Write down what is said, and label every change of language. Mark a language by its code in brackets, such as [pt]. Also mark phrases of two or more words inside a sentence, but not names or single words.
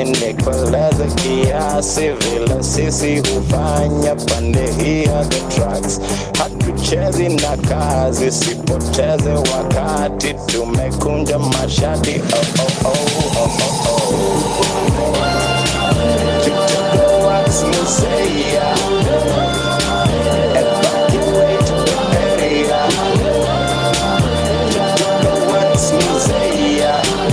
[sw] nikoleze kiasi vile sisi hufanya pande hii ya [en] the tracks. [sw] Hatuchezi na kazi, sipoteze wakati, tumekunja mashati. [en] Oh oh oh oh oh oh. What's me say ya? Evacuate the area. What's me say ya?